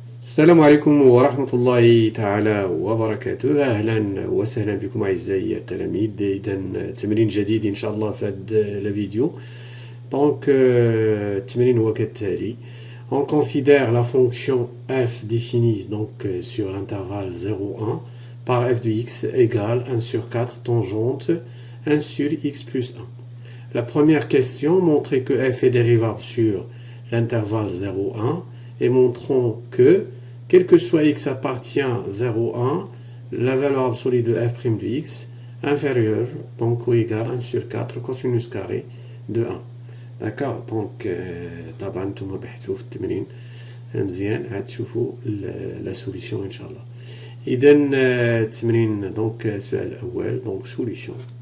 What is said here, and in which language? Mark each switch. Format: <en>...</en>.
<ar>السلام عليكم ورحمة الله تعالى وبركاته. أهلا وسهلا بكم أعزائي التلاميذ. إذا تمرين جديد إن شاء الله في هذا الفيديو. Donc التمرين هو كالتالي.</ar> <fr>On considère la fonction f définie donc sur l'intervalle 0,1 par f de x égale 1 sur 4 tangente 1 sur x plus 1. La première question montrait que f est dérivable sur l'intervalle 0,1 et montrons que, quel que soit x appartient à 0,1, la valeur absolue de f' de x inférieure donc ou égale 1 sur 4 cosinus carré de 1. D'accord.</fr> <ar>Donc طبعا نتوما بحثوا في التمرين مزيان عاد تشوفوا لا سوليسيون ان شاء الله. اذا التمرين دونك السؤال الاول دونك سوليسيون.</ar>